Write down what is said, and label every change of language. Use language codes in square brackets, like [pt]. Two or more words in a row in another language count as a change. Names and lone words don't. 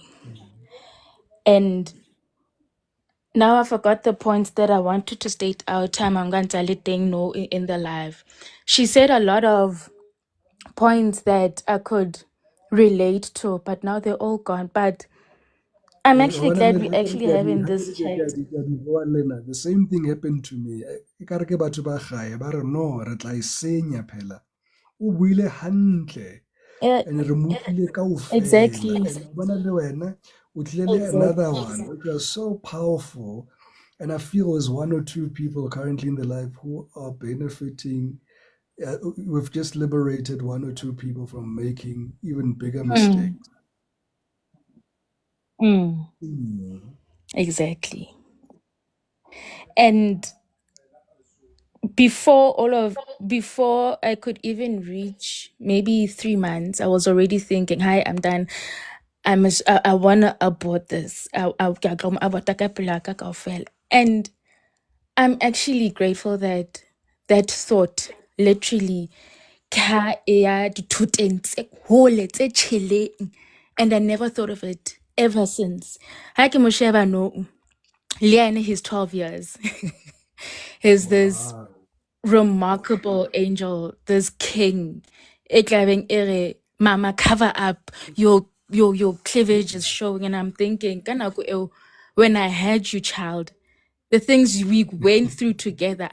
[en] And now I forgot the points that I wanted to state out time I'm going to let them know in the live. She said a lot of points that I could relate to, but now they're all gone. But I'm actually glad we actually having this chat. The same thing happened to me. [st] Ekare ke batho ba gae ba re no re tla isenya phela. O buile hantle. [en] And re [st] mutile kaofela. [en] Exactly. And [st] bona le wena o tlile [en] another one which was so powerful. And I feel there's one or two people currently in the life who are benefiting. We've just liberated one or two people from making even bigger mistakes. Exactly. And before I could even reach maybe 3 months, I was already thinking, hi, I'm done. I wanna abort this. [st] Ke a tlo mo abort-a ka pelo ya ka kaofela. [en] And I'm actually grateful that that thought literally [st] ka e ya dithoteng tse hole tse tjheleng, [en] and I never thought of it ever since. [st] Ha ke mo sheba nou, le ene, [en] he's 12 years. He's this Wow. remarkable angel, this king. [st] Eklabeng ere, mama, [en] cover up. Your cleavage is showing. And I'm thinking, [st] "Kanako eo, [en] when I had you, child, the things we went through together.